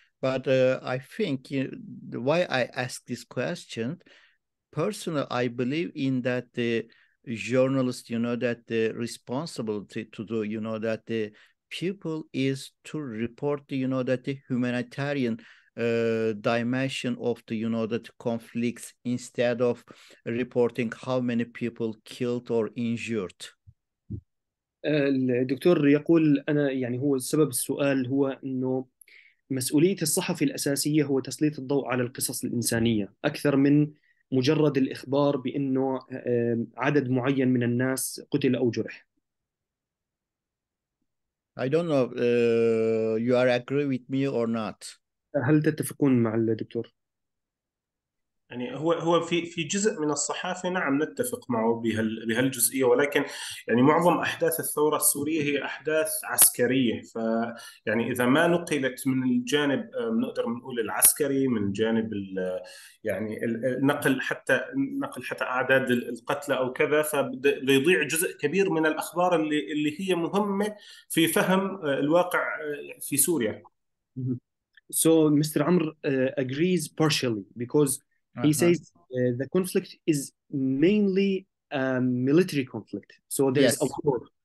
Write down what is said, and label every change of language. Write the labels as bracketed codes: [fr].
[en] But I think why I ask this question, personally, I believe in that the journalist, that the responsibility to do, that the people is to report, that the humanitarian dimension of the, that conflicts instead of reporting how many people killed or injured. [ar] الدكتور يقول أنا يعني هو سبب السؤال هو إنه مسؤولية الصحفي الأساسية هو تسليط الضوء على القصص الإنسانية أكثر من مجرد الإخبار بأنه عدد معين من الناس قتل أو جرح. [en] I don't know you are agree with me or not. [ar] هل تتفقون مع الدكتور؟ يعني هو في جزء من الصحافة نعم نتفق معه بهالجزئية، ولكن يعني معظم أحداث الثورة السورية هي أحداث عسكرية، فيعني إذا ما نقلت من الجانب نقدر نقول العسكري، من جانب يعني النقل حتى أعداد القتلى أو كذا، فبيضيع جزء كبير من الأخبار اللي هي مهمة في فهم الواقع في سوريا. [en] So Mr. Amr agrees partially because he says the conflict is mainly a military conflict. So there's a war.